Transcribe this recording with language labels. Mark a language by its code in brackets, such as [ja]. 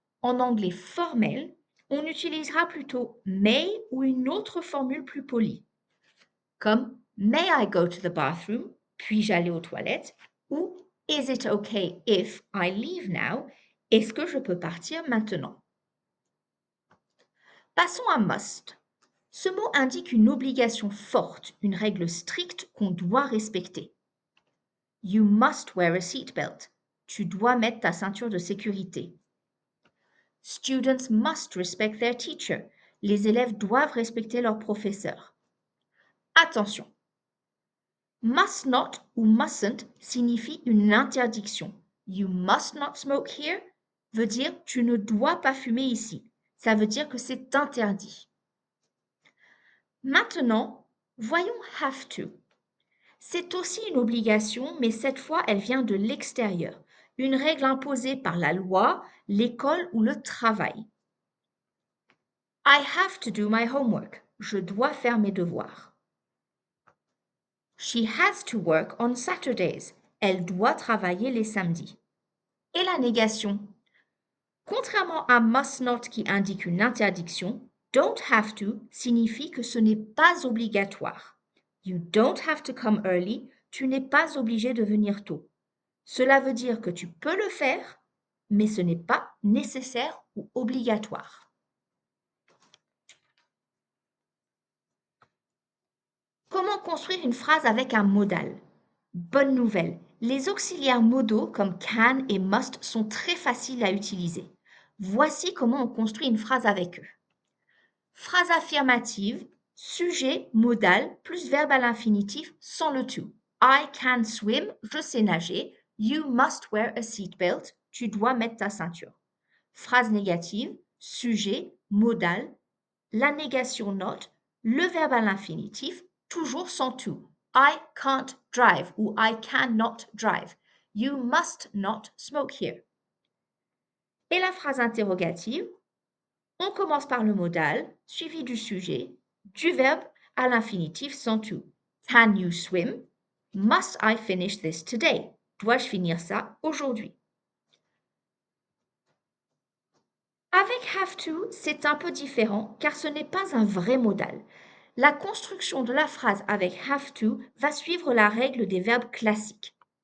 [fr] En anglais formel, on utilisera plutôt may ou une autre formule plus polie, comme [en] may I go to the bathroom, [fr] puis-je aller aux toilettes, ou [en] is it okay if I leave now, [fr] est-ce que je peux partir maintenant? Passons à must. Ce mot indique une obligation forte, une règle stricte qu'on doit respecter. [en] You must wear a seatbelt. [fr] Tu dois mettre ta ceinture de sécurité. [en] Students must respect their teacher. [fr] Les élèves doivent respecter leur professeur. Attention. Must not ou mustn't signifie une interdiction. [en] You must not smoke here [fr] veut dire tu ne dois pas fumer ici. Ça veut dire que c'est interdit. Maintenant, voyons have to. C'est aussi une obligation, mais cette fois, elle vient de l'extérieur. Une règle imposée par la loi, l'école ou le travail. [en] I have to do my homework. [fr] Je dois faire mes devoirs. [en] She has to work on Saturdays. [fr] Elle doit travailler les samedis. Et la négation? Contrairement à must not qui indique une interdiction, don't have to signifie que ce n'est pas obligatoire. [en] You don't have to come early, [fr] tu n'es pas obligé de venir tôt. Cela veut dire que tu peux le faire, mais ce n'est pas nécessaire ou obligatoire. Comment construire une phrase avec un modal? Bonne nouvelle, les auxiliaires modaux comme can et must sont très faciles à utiliser. Voici comment on construit une phrase avec eux. Phrase affirmative, sujet, modal, plus verbe à l'infinitif sans le to. [en] I can swim, [fr] je sais nager. [en] You must wear a seatbelt, [fr] tu dois mettre ta ceinture. Phrase négative, sujet, modal, la négation not, le verbe à l'infinitif, toujours sans to. [en] I can't drive ou I cannot drive. You must not smoke here. [fr] Et la phrase interrogative, on commence par le modal, suivi du sujet, du verbe à l'infinitif sans to. [en] Can you swim? Must I finish this today? [fr] Dois-je finir ça aujourd'hui? Avec have to, c'est un peu différent car ce n'est pas un vrai modal. La construction de la phrase avec have to va suivre la règle des verbes classiques.